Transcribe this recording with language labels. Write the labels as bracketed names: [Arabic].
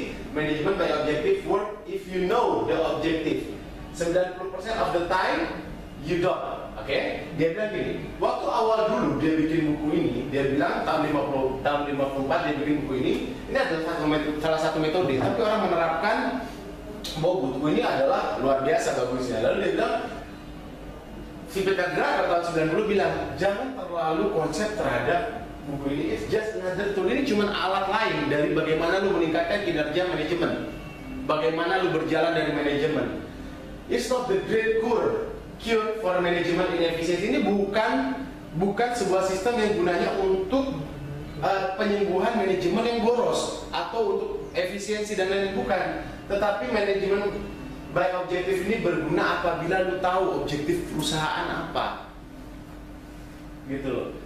[English] Management by objective work if you know the objective. 90% of the time you don't. [Indonesian] Oke, dia bilang gini, waktu awal dulu dia bikin buku ini, dia bilang tahun 54 dia bikin buku ini adalah salah satu metode, tapi orang menerapkan bahwa buku ini adalah luar biasa bagusnya. Lalu dia bilang, si Peter Drucker tahun 90 bilang, jangan terlalu konsep terhadap buku ini, [English] it's just another tool. [Indonesian] Ini cuma alat lain dari bagaimana lu meningkatkan kinerja manajemen, bagaimana lu berjalan dari manajemen. [English] It's not the great cure for management inefficiency. [Indonesian] Ini bukan sebuah sistem yang gunanya untuk penyembuhan manajemen yang boros atau untuk efisiensi dan lain-lain, bukan. Tetapi manajemen by objektif ini berguna apabila lu tahu objektif perusahaan apa, gitu loh.